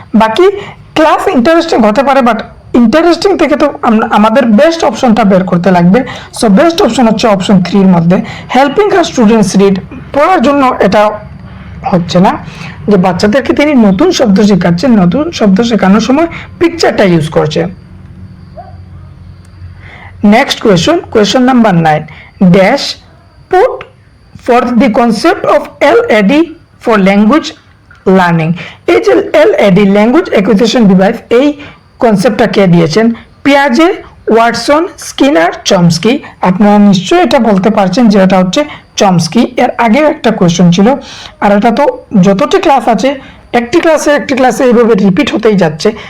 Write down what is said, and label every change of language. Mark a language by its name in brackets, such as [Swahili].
[Bangla] বাকি class interesting হতে পারে, বাট ইন্টারেস্টিং থেকে তো আমাদের বেস্ট অপশনটা বের করতে লাগবে। সো বেস্ট অপশন হচ্ছে অপশন 3 এর মধ্যে। [English] helping her students read, [Bangla] পড়ার জন্য এটা হচ্ছে না, যে বাচ্চাদেরকে তিনি নতুন শব্দ শেখাচ্ছেন, নতুন শব্দ শেখানোর সময় পিকচারটা ইউজ করছেন। [English] Next question number 9. Dash put forth the concept of LAD for language learning. [Bangla] এই যে LAD ল্যাঙ্গুয়েজ অ্যাকুইজিশন ডিভাইস, এই কনসেপ্টটা কে দিয়েছেন? পিয়াজে, ওয়াটসন, স্কিনার, চমস্কি। আপনারা নিশ্চয়ই এটা বলতে পারছেন যে এটা হচ্ছে চমস্কি। এর আগেও একটা কোয়েশ্চেন ছিল, আর এটা তো যতটি ক্লাস আছে একটি ক্লাসে এইভাবে রিপিট হতেই যাচ্ছে।